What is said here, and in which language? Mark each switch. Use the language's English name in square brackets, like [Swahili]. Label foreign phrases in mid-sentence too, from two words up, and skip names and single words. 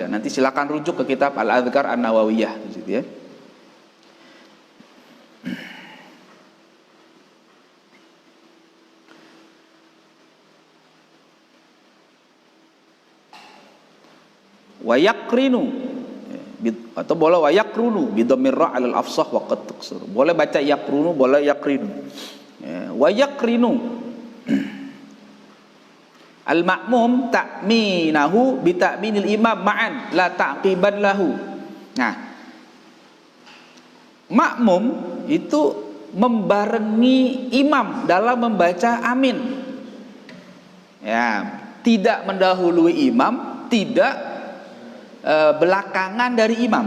[Indonesian] Nanti silakan rujuk ke kitab Al-Adhkar An-Nawawiyah gitu, ya. [Arabic] ويقرن, [Indonesian] atau boleh [Arabic] ويقرن بضم الراء على الأفصح وقد تكسر. [Indonesian] Boleh baca yakrunu, boleh yakrinu, ya. [Arabic] ويقرن المأموم تأمينه بتأمين الإمام معا لا تعقيبا له. [Indonesian] Nah, makmum itu membarengi imam dalam membaca amin, ya, tidak mendahului imam, tidak belakangan dari imam.